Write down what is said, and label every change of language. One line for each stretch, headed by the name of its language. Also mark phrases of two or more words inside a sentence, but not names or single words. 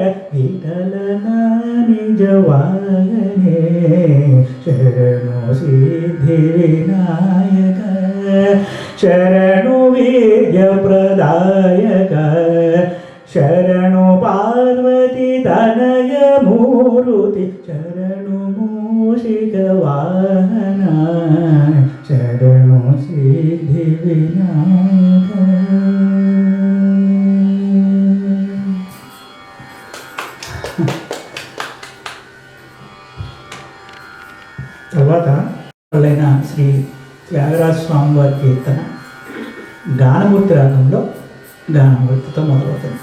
Kannada: ವಿಠಲನ ನಿಜವಾಗನೆ, ಶರಣು ಸಿದ್ಧಿ ವಿನಾಯಕ, ಶರಣು ವಿದ್ಯ ಪ್ರದಾಯಕ, ಶರಣು ಪಾರ್ವತಿ ತನಯ ಮೂರ್ತಿ, ಶರಣು ಮೂಷಿಕ ವಾಹನ, ಶರಣು ಸಿದ್ಧಿ ವಿನಾಯಕ.
Telugu: తర్వాత వాళ్ళైన శ్రీ త్యాగరాజ స్వామి వారి కీర్తన గానమూర్తి రాగంలో గానమూర్తితో మొదలవుతుంది.